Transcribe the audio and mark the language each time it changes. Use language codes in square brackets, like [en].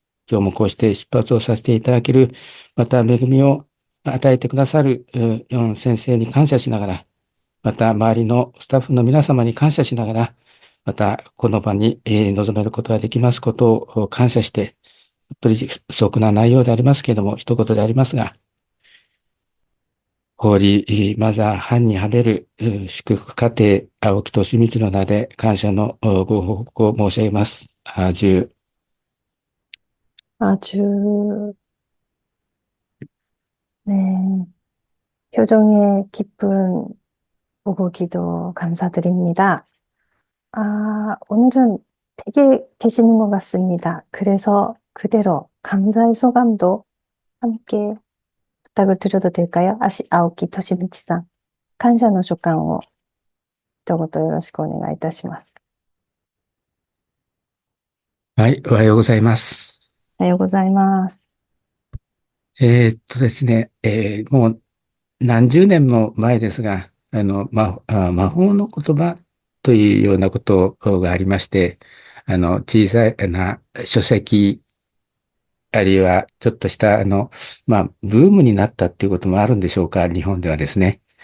[ja] 今日もこうして出発をさせていただける、また恵みを与えてくださるヨン先生に感謝しながら、また周りのスタッフの皆様に感謝しながら、またこの場に臨めることができますことを感謝して、本当に不足な内容でありますけれども、一言でありますが、ホーリーマザーハンにハベル祝福家庭青木俊光の名で感謝のご報告を申し上げます。 [ko] アージュ。 아주, 네, 표정에 기쁜 보고 기도 감사드립니다. 오늘은 되게 계시는 것 같습니다. 그래서 그대로 감사의 소감도 함께 부탁을 드려도 될까요? [ja] 아오키 토시미치さん、感謝の所感を一言よろしくお願いいたします。はい、おはようございます。おはようございます。ですね、もう何十年も前ですが、魔法の言葉というようなことがありまして、小さな書籍、あるいはちょっとした、ブームになったっていうこともあるんでしょうか、日本ではですね。